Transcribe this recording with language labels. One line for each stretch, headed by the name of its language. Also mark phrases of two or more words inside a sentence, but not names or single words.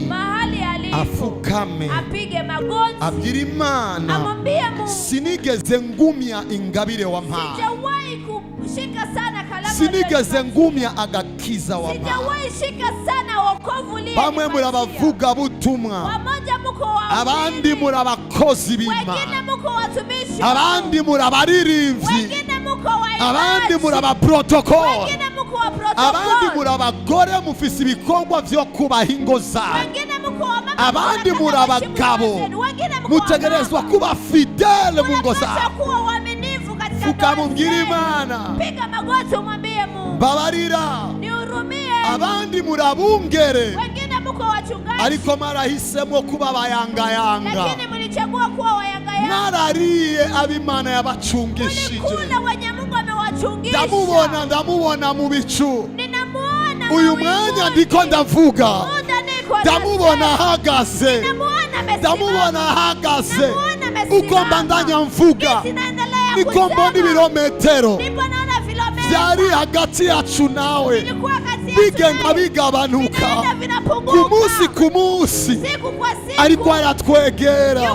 Swahili: mahali alipo
Rundi: afukame,
Swahili: apige magoti,
Rundi: abwira Imana
Swahili: amwambie Mungu,
Rundi: sinigeze ngumya ingabire wampaye,
Swahili: sijawahi kushika sana kalamu,
Rundi: sinigeze ngumya agakiza wampaye,
Swahili: sijawahi shika sana wokovu lile.
Rundi: Bamwe murabavuga butumwa,
Swahili: wamoja muko wa
Rundi: abandi murabakozi b'Imana,
Swahili: wengine muko watumishi,
Rundi: abandi murabaririmbyi,
Swahili: wengine muko wa
Rundi: abandi murabaprotokoli,
Swahili: wengine muko wa protokoli,
Rundi: abandi murabagore mufise ibikorwa vyo kubaha ingo zabo,
Swahili: wengine muko wa mama,
Rundi: abandi murabagabo mutegerezwa kuba fidele mu ngo zabo. Ukamubwira Imana,
Swahili: piga magoti umwambie Mungu,
Rundi: babarira,
Swahili: nihurumie.
Rundi: abandi murabungere,
Swahili: wengine muko wachungaji,
Rundi: ariko marahisemo kuba bayangayanga,
Swahili: lakini mlichagua kuwa wayangayanga.
Rundi: Narariye ab'Imana yabacungishije,
Swahili: mlikula wenye Mungu amewachungisha.
Rundi: ndamubona mu bicu,
Swahili: ninamuona
Rundi: uyu mwanya ndiko ndavuga, ndamubona ahagaze, ndamubona ahagaze, uko mbandanya mvuga niko mbona ibirometero byari hagati yacu nawe bigenda bigabanuka ku munsi, ariko aratwegera.